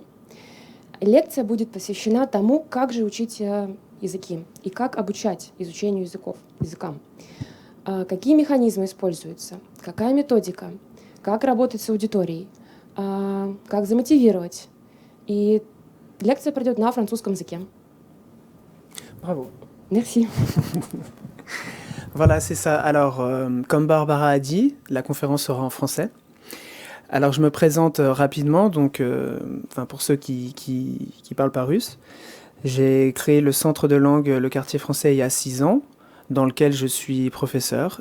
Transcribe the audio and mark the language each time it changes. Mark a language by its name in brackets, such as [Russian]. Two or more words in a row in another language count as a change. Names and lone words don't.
[Russian] Лекция будет посвящена тому, как же учить языки и как обучать изучению языкам. Какие механизмы используются, какая методика, как работать с аудиторией, как замотивировать. И лекция пройдет на французском языке. [French] Bravo. Merci. Voilà, c'est ça. Alors, comme Barbara a dit, la conférence sera en français. Alors, je me présente rapidement. Donc, pour ceux qui parlent pas russe, j'ai créé le centre de langue Le Quartier Français il y a 6 ans, dans lequel je suis professeur.